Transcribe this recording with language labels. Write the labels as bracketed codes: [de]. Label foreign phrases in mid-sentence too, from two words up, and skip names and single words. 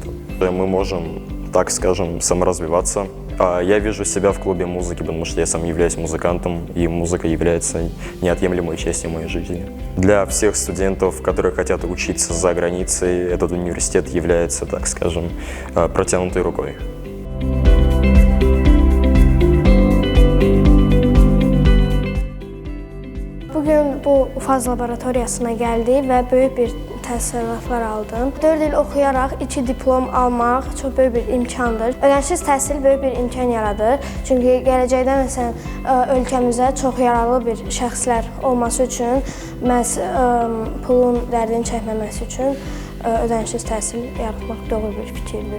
[ru] Мы можем, так скажем, саморазвиваться. Я вижу себя в клубе музыки, потому что я сам являюсь музыкантом, и музыка является неотъемлемой частью моей жизни. Для всех студентов, которые хотят учиться за границей, этот университет является, так скажем, протянутой rukой. [az] Bugün bu UFAZ laboratoriyasına gəldik və böyük bir təəssüratlar aldım. 4 il oxuyaraq 2 diplom almaq çox böyük bir imkandır. Ödənişsiz təhsil böyük bir imkan yaradır. Çünki gələcəkdə məsələn ölkəmizə çox yararlı bir şəxslər olması üçün, məhz pulun dərdini çəkməməsi üçün ödənişsiz təhsil yaratmaq doğru bir fikirdir.